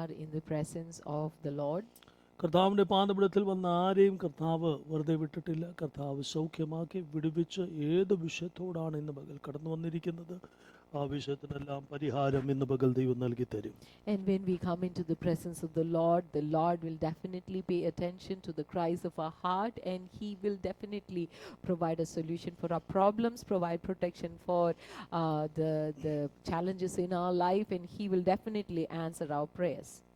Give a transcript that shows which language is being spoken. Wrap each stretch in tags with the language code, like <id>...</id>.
<en>in the presence of the Lord.</en> <ml>കർത്താവിൻ്റെ പാദപീഠത്തിൽ വന്ന ആരെയും കർത്താവ് വെറുതെ വിട്ടിട്ടില്ല. കർത്താവ് സൗഖ്യമാക്കി വിടുവിച്ച് ഏത് വിഷയത്തോടാണ് ഇന്ന് പകൽ കടന്നു വന്നിരിക്കുന്നത് ആ വിഷയത്തിനെല്ലാം പരിഹാരം ഇന്ന് പകൽ ദൈവം നൽകി തരും.</ml> <en>And when we come into the presence of the Lord will definitely pay attention to the cries of our heart, and He will definitely provide a solution for our problems, provide protection for the challenges in our life, and He will definitely answer our prayers.</en>